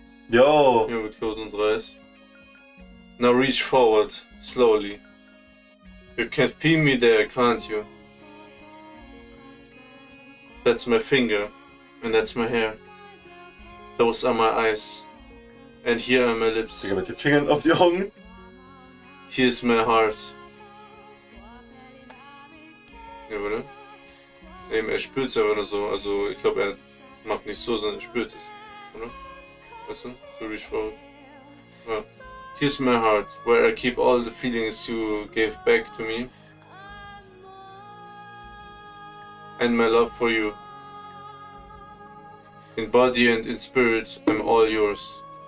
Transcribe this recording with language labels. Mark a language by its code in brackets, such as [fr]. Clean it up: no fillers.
[en] Yo! Here we close unsere eyes. Now reach forward, slowly. You can feel me there, can't you? That's my finger, and that's my hair. Those are my eyes. And here are my lips. [de] Digga, mit den Fingern auf die Augen. [en] Here's my heart. [de] Ja, oder? Er spürt es aber nur so. Also, ich glaube, er macht nicht so, sondern er spürt es. Oder? Weißt du? [en] So reach forward. [de] Ja. [en] Here's my heart, where I keep all the feelings you gave back to me. And my love for you. In body and in spirit, I'm all yours.